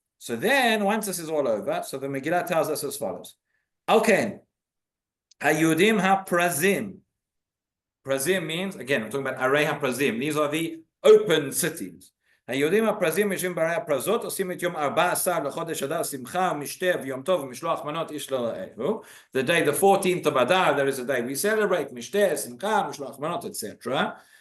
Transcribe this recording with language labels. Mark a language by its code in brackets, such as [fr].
[en] So then, once this is all over, so the Megillah tells us as follows. Okay. Hayudim ha-prazim. Prazim means, again, we're talking about Arei ha-prazim. These are the open cities. [he] היהודים הפרזים יושבים בערי הפרזות, עושים את יום 14 לחודש אדר שמחה ומשתה ויום טוב ומשלוח מנות איש לרעהו. [en] The day, the 14th of Adar, there is a day we celebrate, [he] משתה, שמחה, משלוח מנות, [en] etc.